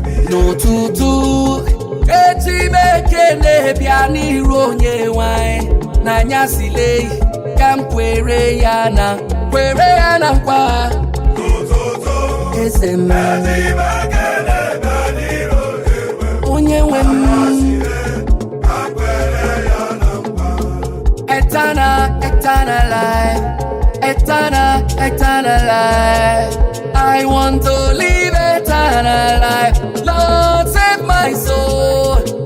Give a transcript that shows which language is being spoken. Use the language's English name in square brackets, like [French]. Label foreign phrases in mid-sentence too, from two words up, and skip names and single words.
[Igbo] N'ụtụtụ, echi m ekene bịa n'iru onye nwe anyị, n'anyasị lee. ka m kwere ya na, kwere ya na nkwa. Eze m. Onye nwe m. [English] Eternal, eternal life. Eternal, eternal life. I want to live eternal life. Lord, save my soul.